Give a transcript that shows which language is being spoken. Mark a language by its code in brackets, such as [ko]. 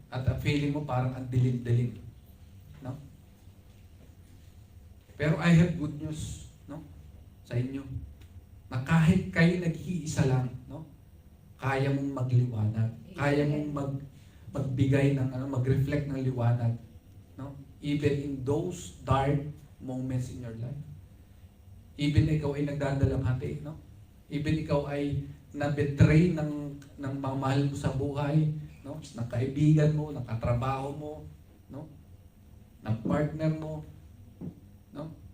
[tl] At ang feeling mo parang ang dilim-dilim. No? Pero [en] I have good news, [tl] no? Sa inyo. Na kahit kayo nag-iisa lang, no? Kaya mong magliwanag. Kaya mong magbigay ng mag-reflect ng liwanag, no? [en] Even in those dark moments in your life. [tl] Even ikaw ay nagdadalamhati, no? Even ikaw ay na-betray ng mga mahal mo sa buhay, no? Ng kaibigan mo, ng katrabaho mo, no? Ng partner mo, no?